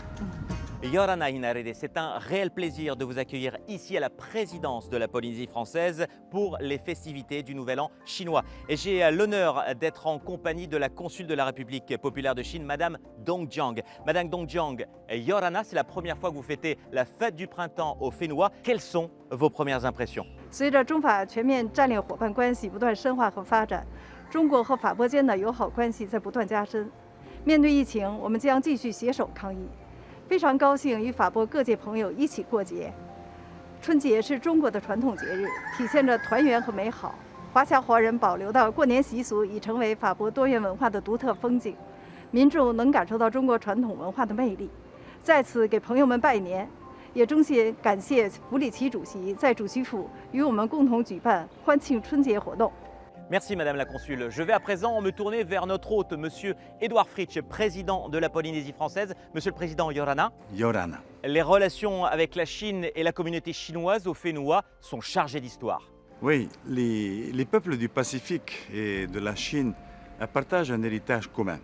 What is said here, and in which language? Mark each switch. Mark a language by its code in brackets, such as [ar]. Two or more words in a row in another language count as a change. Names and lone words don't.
[fr] Yorana Hinarere, c'est un réel plaisir de vous accueillir ici à la présidence de la Polynésie française pour les festivités du Nouvel An chinois. Et j'ai l'honneur d'être en compagnie de la consul de la République populaire de Chine, Madame Dong Jiang. Madame Dong Jiang, Yorana, c'est la première fois que vous fêtez la fête du printemps au Fénois. Quelles sont vos premières impressions? [zh] 随着中法全面战略伙伴关系不断深化和发展，中国和法国间的友好关系在不断加深。面对疫情，我们将继续携手抗疫。非常高兴与法国各界朋友一起过节。春节是中国的传统节日，体现着团圆和美好。华侨华人保留的过年习俗已成为法国多元文化的独特风景，民众能感受到中国传统文化的魅力。在此给朋友们拜年，也衷心感谢弗里奇主席在主席府与我们共同举办欢庆春节活动。 [fr] Merci Madame la Consul. Je vais à présent me tourner vers notre hôte, Monsieur Édouard Fritsch, président de la Polynésie française. Monsieur le Président Yorana, Yorana. les relations avec la Chine et la communauté chinoise au Fénoua sont chargées d'histoire. Oui, les peuples du Pacifique et de la Chine partagent un héritage commun.